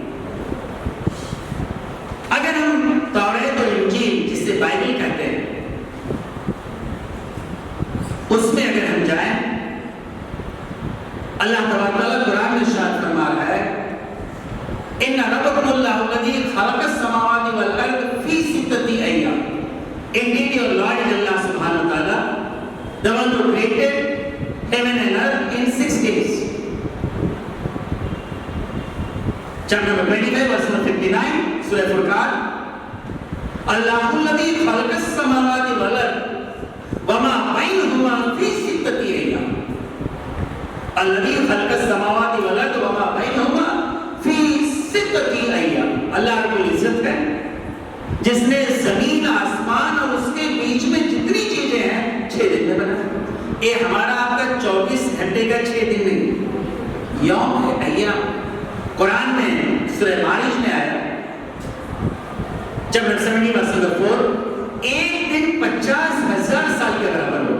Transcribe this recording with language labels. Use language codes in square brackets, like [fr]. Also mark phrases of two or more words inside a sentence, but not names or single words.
[ur] اگر ہم توریت اور انجیل جسے بائبل کہتے ہیں اس میں اگر ہم جائیں، [ar] اللہ تبارک و تعالیٰ [ur] قرآن میں ارشاد فرما رہا ہے [ar] ان ربکم اللہ الذی خلق السماوات والارض فی 6 ایام. [en] Indeed your Lord is Allah [ar] سبحانه وتعالى, [en] the one who created heaven and earth in 6 days. Chapter number 25 verse number 59 Surah Furqan. [ar] الله الذي خلق السماوات والأرض وما بينهما في 6 أيام. الذي خلق السماوات والأرض وما بينهما في 6 أيام. [ur] اللہ رب العزت ہے جس نے زمین، آسمان اور اس کے بیچ میں جتنی چیزیں ہیں 6 دن میں بنایا. یہ ہمارا آپ کا 24 گھنٹے کا 6 دن نہیں، یوم ہے، ایام. قرآن میں سورہ معارج میں آیا جب 70 ایک دن 50,000 سال کے برابر ہوگا.